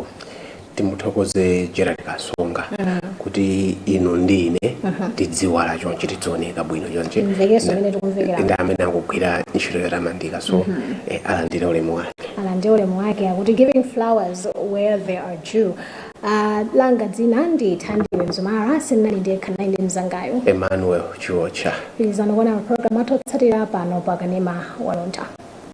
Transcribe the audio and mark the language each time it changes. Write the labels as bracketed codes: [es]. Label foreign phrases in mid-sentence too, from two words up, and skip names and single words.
[ny] Timuthokoze Gerard Kasonga kuti ino ndine tidziwala chonchi tidzooneka bwino chonchi ndamene akugwira ntchito yotamandika so alandire ulemu wake akuti [en] giving flowers where they are due. [ny] Langa dzina ndi Thandiwe Mzumara sinali ndekha nayi ndi mzangayo Emmanuel Chiwocha. Pilizano kuona program athu otsatira pano pakanema wa Luntha.